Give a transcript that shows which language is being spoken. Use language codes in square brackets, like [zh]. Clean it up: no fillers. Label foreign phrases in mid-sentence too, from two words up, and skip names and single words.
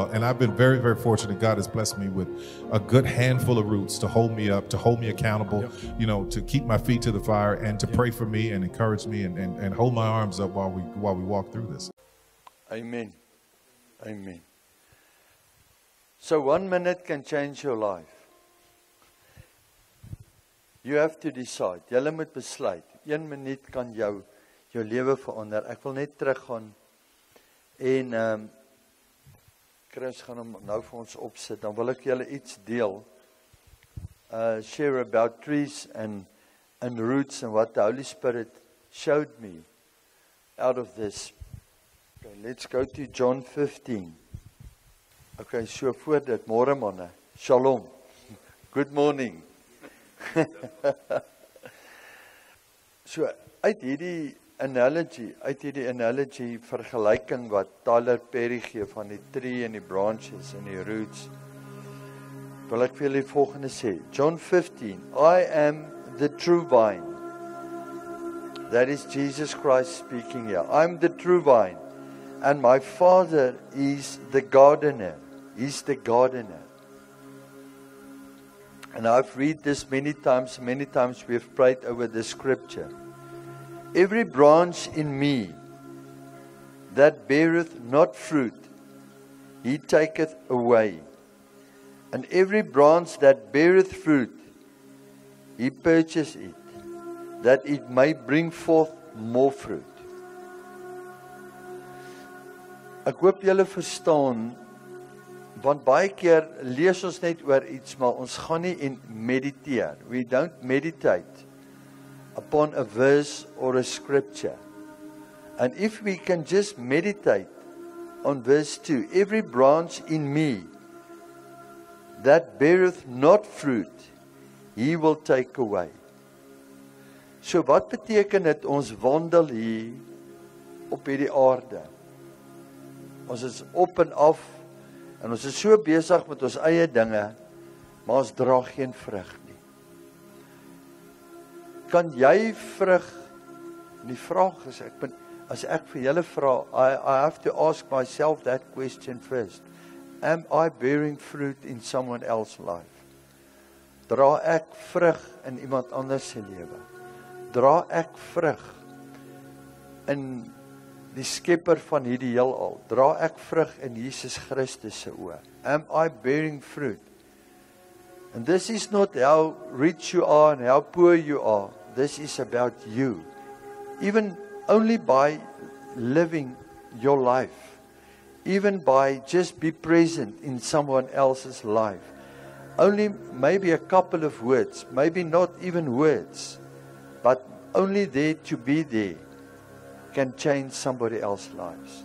[en] And I've been very, very fortunate. God has blessed me with a good handful of roots to hold me up, to hold me accountable, you know, to keep my feet to the fire, and to pray for me and encourage me and hold my arms up while we walk through this. Amen. Amen. So 1 minute can change your life. You have to decide. [af] Jy moet besluit. 1 minuut kan jou lewe verander. Ek wil net teruggaan en Chris gaan hom nou vir ons opsit. Dan wil ek julle iets deel. [en] Share about trees and roots and what the Holy Spirit showed me out of this. Okay, let's go to John 15. Okay, so [af] voor dit, môre manne. [en] Shalom. Good morning. [af] So uit hierdie analogy vergelyking wat Tyler Perry gee van die tree en die branches en die roots, wil ek vir julle die volgende sê. [en] John 15, I am the true vine. That is Jesus Christ speaking here. I'm the true vine, and my Father is the gardener. He's the gardener. And I've read this many times we've prayed over the scripture. Every branch in me that beareth not fruit, he taketh away. And every branch that beareth fruit, he purges it, that it may bring forth more fruit. [af] Ek hoop julle verstaan, want baie keer lees ons net oor iets, maar ons gaan nie en mediteer. [en] We don't meditate upon a verse or a scripture. And if we can just meditate on verse 2, every branch in me that beareth not fruit, he will take away. [af] So wat beteken dit ons wandel hier op hierdie aarde? Ons is op en af, en ons is so besig met ons eie dinge, maar ons dra geen vrug nie. Kan jy vrug? Die vraag is, as ek vir julle vra, [en] I have to ask myself that question first. Am I bearing fruit in someone else's life? [af] Dra ek vrug in iemand anders se lewe? Dra ek vrug in die skepper van hierdie heelal? Dra ek vrug in Jesus Christus se oë? [en] Am I bearing fruit? And this is not how rich you are and how poor you are. This is about you. Even only by living your life, even by just be present in someone else's life, only maybe a couple of words, maybe not even words, but only there to be there can change somebody else's lives.